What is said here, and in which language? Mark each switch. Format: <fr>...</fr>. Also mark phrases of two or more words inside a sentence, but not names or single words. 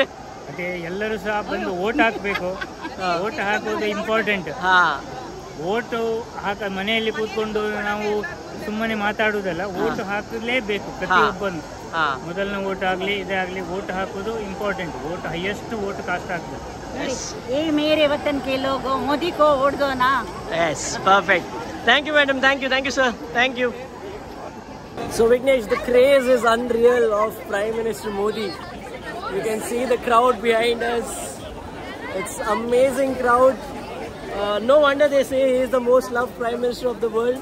<kn>ಅದೇ, ಎಲ್ಲರೂ ಸಹ ಬಂದು ವೋಟ್ ಹಾಕಬೇಕು. ವೋಟ್ ಹಾಕೋದು ಇಂಪಾರ್ಟೆಂಟ್. ವೋಟ್ ಮನೆಯಲ್ಲಿ ಕೂತ್ಕೊಂಡು ನಾವು ಸುಮ್ಮನೆ ಮಾತಾಡುವುದಲ್ಲ, ವೋಟ್ ಹಾಕಲೇಬೇಕು ಪ್ರತಿಯೊಬ್ಬನು. ಮೊದಲನೇ ವೋಟ್ ಆಗಲಿ ಇದೇ ಆಗಲಿ, ವೋಟ್ ಹಾಕೋದು ಇಂಪಾರ್ಟೆಂಟ್.</kn> <en>vote highest vote cast ಆಗ್ತದೆ.</en> <hi>ये मेरे वतन के लोग मोदी को वोट दो ना.</hi> <en>Yes, perfect. Thank you, madam. Thank you, sir. Thank you. So Vignesh, the craze is unreal of Prime Minister Modi. You can see the crowd behind us. It's amazing crowd. No wonder they say he is the most loved Prime Minister of the world.</en>